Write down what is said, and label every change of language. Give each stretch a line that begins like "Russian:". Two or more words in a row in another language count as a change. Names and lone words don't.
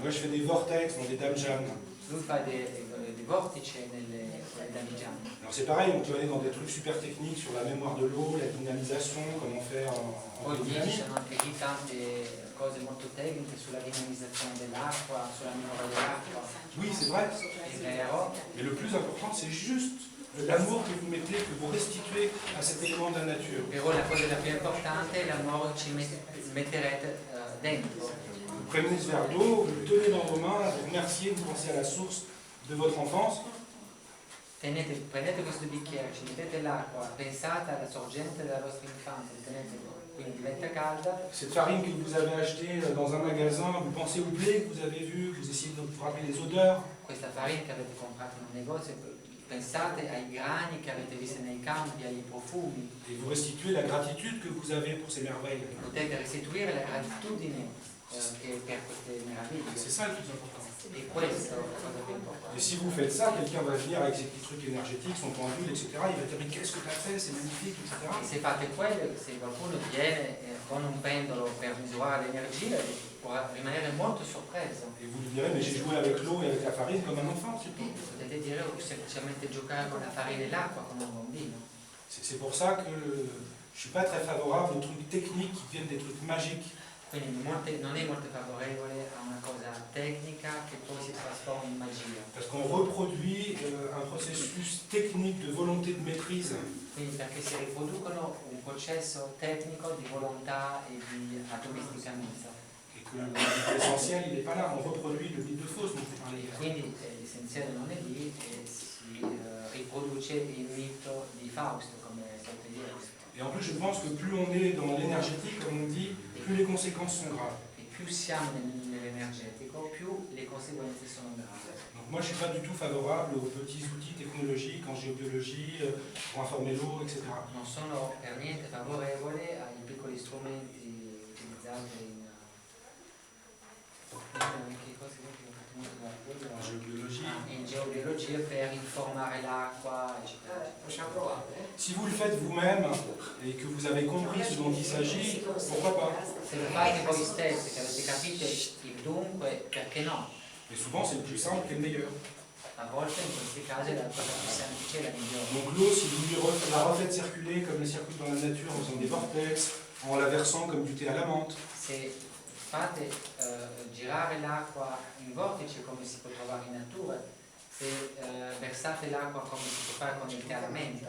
French: Moi je fais des vortex dans des damjans.
Italian: Lui fa dei vortici nelle damigiane.
French: Alors c'est pareil, on peut aller dans des trucs super techniques sur la mémoire de l'eau, la dynamisation, comment faire en
Italian: Poi ci
French: biodynamique.
Italian: sono anche lì tante cose molto tecniche sulla dinamizzazione dell'acqua, sulla memoria dell'acqua.
French: Oui, c'est vrai.
Italian: È vero,
French: Mais le plus important, c'est juste l'amour que vous mettez, que vous restituez à cet élément de la nature.
Italian: però la cosa più importante è l'amore che ci metterete dentro.
French: Vous prenez ce verre d'eau, vous le tenez dans vos mains, vous remerciez, vous pensez à la source de votre enfance.
Italian: Prendete questo bicchiere, ci mettete l'acqua, pensate alla sorgente della vostra infanzia, quindi diventa calda.
French: Cette farine que vous avez achetée dans un magasin, vous pensez au blé que vous avez vu, vous essayez de vous rappeler les odeurs.
Italian: Questa farina che avete comprato in un negozio, pensate ai grani che avete visto nei campi, ai profumi.
French: Et vous restituez la gratitude que vous avez pour ces merveilles.
Italian: Potete restituire la gratitudine per queste meraviglie.
French: C'est ça le plus important.
Italian: E questo è la cosa più
French: Et
Italian: importante.
French: si vous faites ça, quelqu'un va venir avec ses petits trucs énergétiques, son pendule, etc. Il va dire mais qu'est-ce que tu as fait, c'est magnifique, etc.
Italian: E se fate quello, se qualcuno viene con un pendolo per misurare l'energia, può rimanere molto sorpreso.
French: Et vous lui direz mais j'ai joué avec l'eau et avec la farine comme un enfant, c'est tout.
Italian: Potete dire semplicemente giocare con la farina e l'acqua come un bambino.
French: C'est pour ça que je ne suis pas très favorable aux trucs techniques qui viennent des trucs magiques.
Italian: Quindi non è molto favorevole a una cosa tecnica che poi si trasforma in magia.
French: Parce qu'on reproduit un processus technique de volonté de maîtrise.
Italian: Quindi perché si riproducono un processo tecnico di volontà e di addomesticamento.
French: Et que l'essentiel, il n'est pas là. On reproduit le mythe de Faust dont je parlais hier.
Italian: Quindi l'essenziale non è lì e si riproduce il mito di Fausto, come è stato ieri.
French: Et en plus, je pense que plus on est dans l'énergétique, comme on dit, plus les conséquences sont graves.
Italian: E più siamo nell'energetico, più le conseguenze sono gravi.
French: Donc moi, je ne suis pas du tout favorable aux petits outils technologiques en géobiologie, pour informer l'eau, etc.
Italian: Non sono per niente favorevole ai piccoli strumenti utilizzati
French: En géobiologie.
Italian: in geobiologia tecnologie per informare l'acqua, eccetera. Facciamo provare.
French: Si vous le faites vous-même et que vous avez compris ce dont il s'agit, pourquoi pas?
Italian: Se lo fate voi stessi, che avete capito il dunque, perché no?
French: Mais souvent, c'est le plus simple et le meilleur.
Italian: A volte in questi casi la cosa più semplice è la migliore.
French: Donc l'eau, si vous la refaites circuler comme elle circule dans la nature, en faisant des vortex, en la versant comme du thé à la menthe,
Italian: Se fate girare l'acqua in vortici come si può trovare in natura, se versate l'acqua come si può fare con il tè alla menta,